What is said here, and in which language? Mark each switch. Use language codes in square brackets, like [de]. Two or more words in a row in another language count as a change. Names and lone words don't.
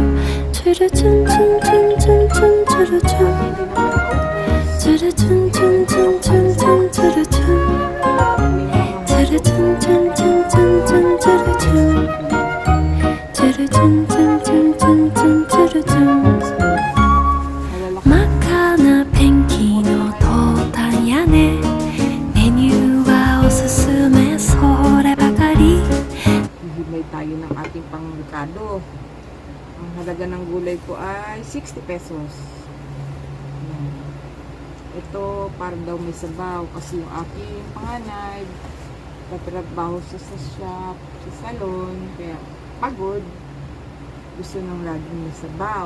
[ja] チュルチュンチュンチュンチュンチュンチュルチュン、チュルチュンチュンチュンチュンチュンチュルチュン、チュルチュンチュンチュンチュンチュンチュルチュン、チュルチュンチュンチュンチュンチュンチュルチュン。真っ赤なペンキのトータン屋根、メニューはおすすめそればかり。 [tl] Hihimay tayo ng ating pangrekado. Ang halaga ng gulay ko ay 60 pesos. Ayan. Ito para daw may sabaw kasi yung aking panganay tatrabaho sa shop, sa salon, kaya pagod, gusto nang laging may sabaw.